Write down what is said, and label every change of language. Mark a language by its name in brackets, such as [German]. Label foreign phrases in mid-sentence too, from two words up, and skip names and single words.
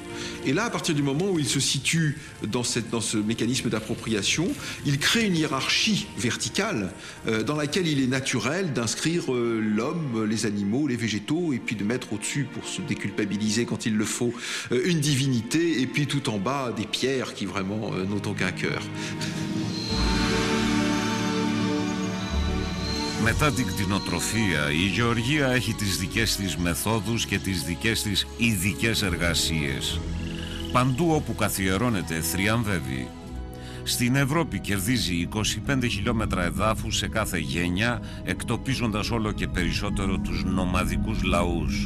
[French] Et là, à partir du moment où il se situe dans ce mécanisme d'appropriation, il crée une hiérarchie verticale dans laquelle il est naturel d'inscrire l'homme, les animaux, les végétaux, et puis de mettre au-dessus, pour se déculpabiliser quand il le faut, une divinité, et puis tout en bas des pierres qui vraiment n'ont aucun cœur. [Greek] Μετά την κτηνοτροφία, η γεωργία έχει τις δικές της μεθόδους και τις δικές της ειδικές εργασίες. Παντού όπου καθιερώνεται θριαμβεύει. Στην Ευρώπη κερδίζει 25 χιλιόμετρα εδάφους σε κάθε γενιά, εκτοπίζοντας όλο και περισσότερο τους νομαδικούς λαούς.